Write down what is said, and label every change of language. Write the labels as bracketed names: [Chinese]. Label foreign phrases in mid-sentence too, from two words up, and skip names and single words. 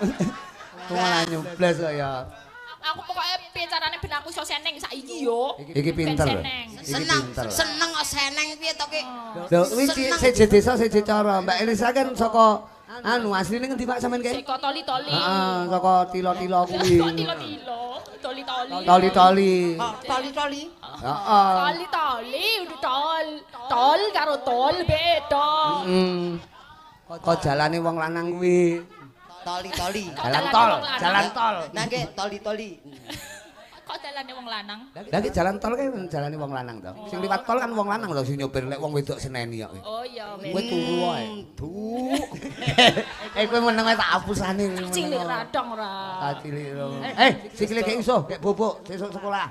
[Javanese] Malah nyubles kok ya. Aku pokoknya piye carane ben aku iso seneng saiki yo. Iki pinter. Seneng, seneng kok seneng piye to ki? Lho, kuwi siji desa siji cara. Mbak Elisa kan saka anu asline ngendi Pak sampean ki? Seko toli-toli. Heeh, saka tilo-tilo kuwi. Tilo-tilo. Toli-toli. Toli-toli. Toli-toli. Heeh. Toli-toli udah tol. Tol karo tol beda. Kok jalane wong lanang kuwi. Toli-toli. Jalan tol, jalan tol. Nah nggih toli-toli. Kok dalane wong lanang? Lah iki jalan tol kan jalane wong lanang to. Sing liwat tol kan wong lanang to sing nyopir lek wong wedok seneni kok. Oh iya. Kowe turu wae. Kowe meneng tak hapusane. Cilik radong ora. Cilik. Sikile gek iso, gek bobok sesuk sekolah.